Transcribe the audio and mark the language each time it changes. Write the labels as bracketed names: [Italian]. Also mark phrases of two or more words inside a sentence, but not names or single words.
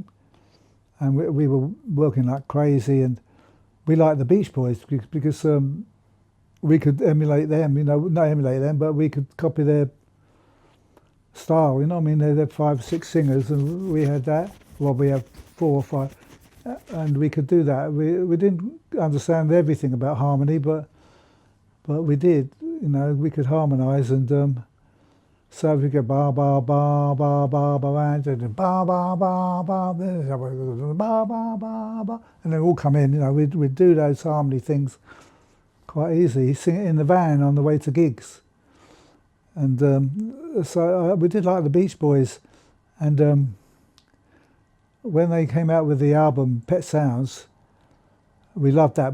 [English] And we were working like crazy, and we liked the Beach Boys because we could emulate them, not emulate them, but we could copy their style, I mean, they had 5 or 6 singers, and we had that. Well, we have 4 or 5, and we could do that. We didn't understand everything about harmony, but we did, we could harmonise, and so we could ba ba ba ba ba ba and ba ba ba ba ba ba ba, and they all come in. We'd do those harmony things quite easy. Sing it in the van on the way to gigs, and so we did like the Beach Boys, and when they came out with the album Pet Sounds, we loved that.